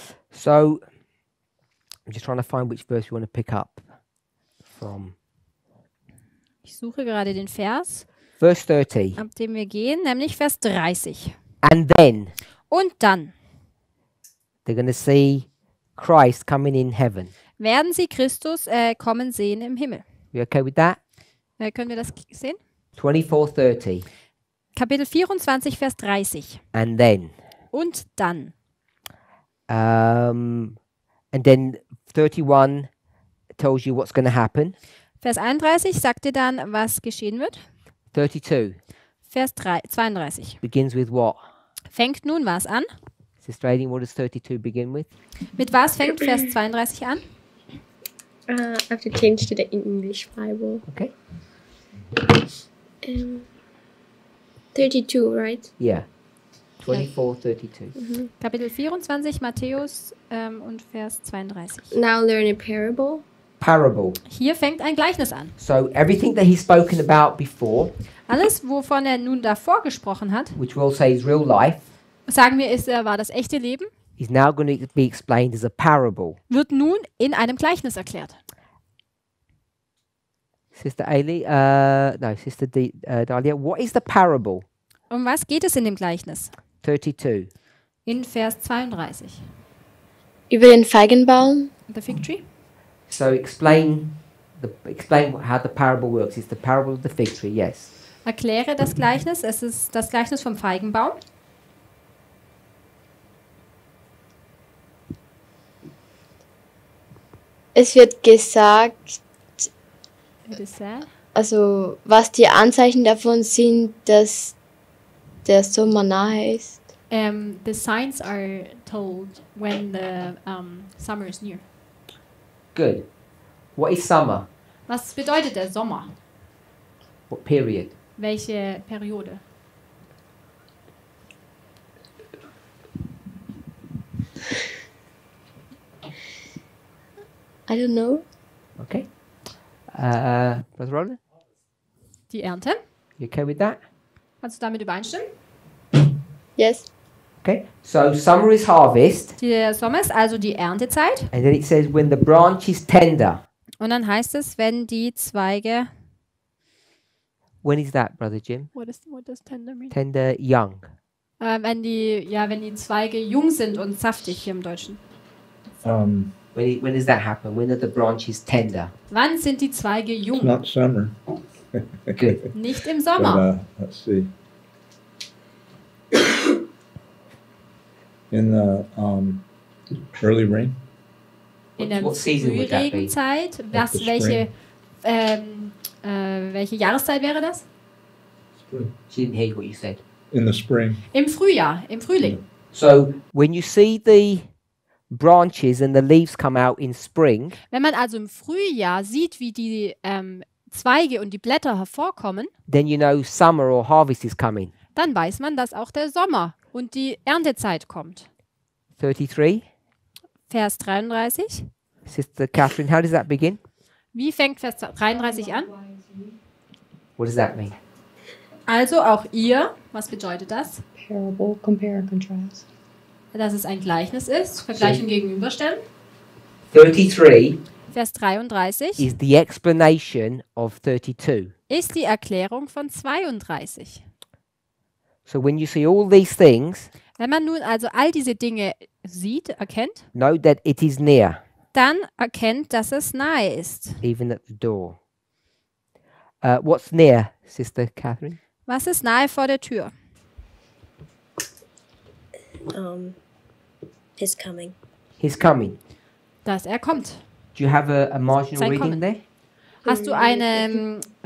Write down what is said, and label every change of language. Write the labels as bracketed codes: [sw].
[en] So I'm just trying to find which verse we want to pick up from. [de] Ich suche gerade den Vers, [en] Verse 30. [de] ab dem wir gehen, nämlich Vers 30. [en] And then [de] Und dann [en] they're going to see Christ coming in heaven. [de] werden sie Christus kommen sehen im Himmel. [en] You okay with that? [de] Können wir das sehen? [en] 24:30. [de] Kapitel 24, Vers 30. [en] And then. [de] Und dann. [en] And then 31 tells you what's going to happen. [de] Vers 31 sagt dir dann, was geschehen wird. [en] 32 [de] Vers 32 [en] begins with what? [de] fängt nun was an? [en] Sister Aileen, what does 32 begin with? [de] Mit was fängt Vers 32 an? [en] I have to change to the English Bible. Okay. 32, right? Yeah. 24:32. [de] Kapitel 24, Matthäus und Vers 32. [en] Now learn a parable. Parable. [de] Hier fängt ein Gleichnis an. [en] So everything that he's spoken about before, [de] Alles, wovon er nun davor gesprochen hat, [en] which we'll say is real life, [de] sagen wir, war das echte Leben, [en] is now going to be explained as a parable. [de] wird nun in einem Gleichnis erklärt. [en] Sister Aileen, no, Sister Dahlia, what is the parable? [de] Um was geht es in dem Gleichnis? 32. In Vers 32. Über den Feigenbaum. [en] The fig tree. So explain how the parable works. It's the parable of the fig tree, yes. [de] Erkläre das Gleichnis. Es ist das Gleichnis vom Feigenbaum. Es wird gesagt, Bisher. also was die Anzeichen davon sind, dass der Sommer nahe ist. [en] The signs are told when the summer is near. Good. What is summer? [de] Was bedeutet der Sommer? [en] What period? [de] Welche Periode? [en] I don't know. Okay. Brother Roland, [de] Die Ernte. [en] you okay with that? [de] Kannst du damit übereinstimmen? [en] Yes. Okay. So summer is harvest, [de] Der Sommer ist also die Erntezeit. [en] and then it says when the branch is tender. [de] Und dann heißt es, wenn die Zweige. [en] When is that, Brother Jim? What does tender mean? Tender, young. [de] Wenn die Zweige jung sind und saftig hier im Deutschen. [en] When does that happen? When are the branches tender? [de] Wann sind die Zweige [en] It's [de] jung? [en] not summer. Good. [de] Nicht im [en] But, [de] Sommer. [en] let's see. In the early rain. [de] In der [en] What season would that be? [de] Frühregenzeit. [en] That's the [de] Welche Jahreszeit wäre das? [en] She didn't hear what you said. In the spring. [de] Im Frühjahr, im Frühling. [en] So when you see the branches and the leaves come out in spring, [de] Wenn man also im Frühjahr sieht, wie die Zweige und die Blätter hervorkommen, [en] then you know summer or harvest is coming. [de] dann weiß man, dass auch der Sommer und die Erntezeit kommt. [en] 33. [de] Vers 33. [en] Sister Catherine, how does that begin? [de] Wie fängt Vers 33 an? [en] What does that mean? [de] Also auch ihr, was bedeutet das? [en] Parable, compare and contrast. [de] Dass es ein Gleichnis ist, vergleichen, gegenüberstellen. [en] 33 [de] Vers 33 [en] is the explanation of 32. [de] ist die Erklärung von 32. [en] So when you see all these things, [de] Wenn man nun also all diese Dinge sieht, erkennt, [en] know that it is near, [de] dann erkennt, dass es nahe ist. [en] even at the door. What's near, Sister Catherine? [de] Was ist nahe vor der Tür? [en] His coming. He's coming. [de] Dass er kommt. [en] Do you have a marginal [de] Sein [en] reading [de] Kommen. [en] there? [de] Hast du eine